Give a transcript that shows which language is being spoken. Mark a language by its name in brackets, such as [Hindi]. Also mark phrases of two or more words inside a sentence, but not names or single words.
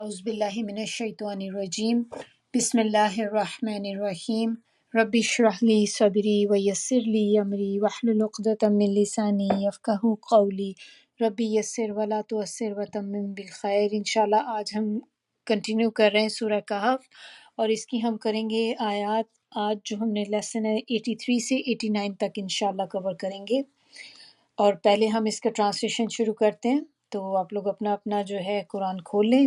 [Arabic] أعوذ بالله من الشيطان الرجيم بسم الله الرحمن الرحيم رب اشرح لي صدري و يسر لي أمري واحلل عقدة من لساني يفقهوا قولي رب يسر ولا تعسر و تمم بالخير. [Urdu] انشاءاللہ آج ہم کنٹینیو کر رہے ہیں سورہ کہف اور اس کی ہم کریں گے آیت. آج جو ہم نے لیسن ہے 83 سے 89 تک انشاءاللہ کور کریں گے. اور پہلے ہم اس کا ٹرانسلیشن شروع کرتے ہیں، تو آپ لوگ اپنا اپنا جو ہے قرآن کھول لیں.